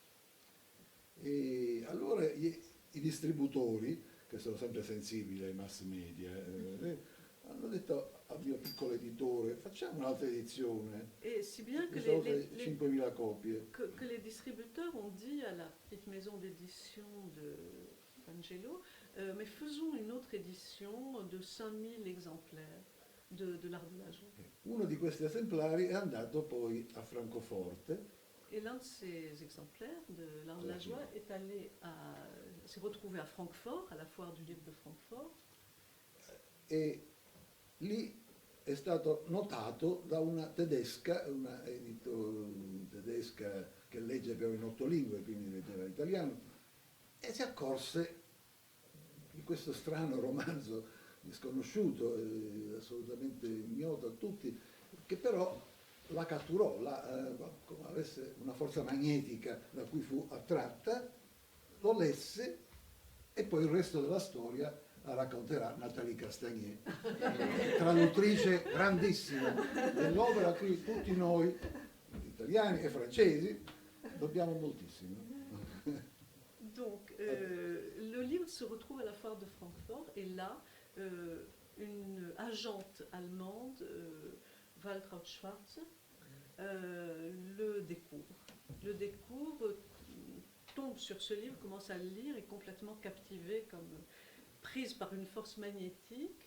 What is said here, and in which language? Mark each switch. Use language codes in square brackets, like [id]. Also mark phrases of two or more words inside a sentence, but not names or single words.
[it] E allora i distributori, che sono sempre sensibili ai mass media, hanno detto al mio piccolo editore facciamo un'altra edizione, [fr] Et si bien que [it] sono 5.000 copie. [fr] que les distributeurs ont dit à la petite maison d'édition d'Angelo, mais faisons une autre édition de 5000 exemplaires de l'Art de la joie. [it] Uno di questi esemplari è andato poi a Francoforte. [fr] Et l'un de ces exemplaires de l'Art de la joie s'est retrouvé à Francfort, à la foire du livre de Francfort. [it] E lì è stato notato da una tedesca, tedesca che legge però in 8 lingue, quindi leggeva l'italiano, e si accorse di questo strano romanzo sconosciuto, assolutamente ignoto a tutti, che però la catturò, come avesse una forza magnetica da cui fu attratta, lo lesse e poi il resto della storia la racconterà Nathalie Castagnet, traduttrice grandissima dell'opera a cui tutti noi, italiani e francesi, dobbiamo moltissimo. [fr] Donc, le livre se retrouve à la foire de Francfort et là, une agente allemande, Waltraud Schwarz, le découvre, tombe sur ce livre, commence à le lire, est complètement captivée, comme prise par une force magnétique.